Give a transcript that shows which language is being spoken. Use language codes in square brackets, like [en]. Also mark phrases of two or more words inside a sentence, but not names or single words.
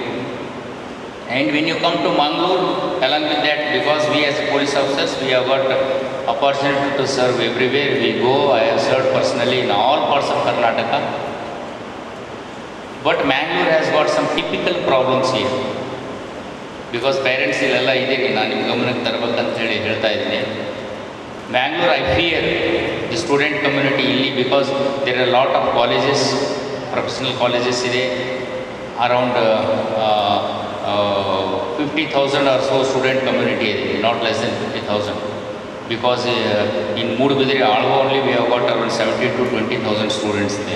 [en] And when you come to Mangalore, along with that, because we as police officers, we have got opportunity to serve everywhere we go. I have served personally in all parts of Karnataka. But Mangalore has got some typical problems here. Because parents [kn] ಇಲ್ಲೆಲ್ಲ ಇದೀನಿ ನಾನು ನಿಮ್ಗೆ ಗಮನಕ್ಕೆ ತರಬೇಕು ಅಂತ ಹೇಳಿ ಹೇಳ್ತಾ ಇದ್ದೀನಿ. [en] Bangalore, I fear the student community illi because there are a lot of colleges, professional colleges ide, around 50,000 or so student community ide, not less than 50,000. Because in Moodbidri, only we have got around 17 to 20,000 students there.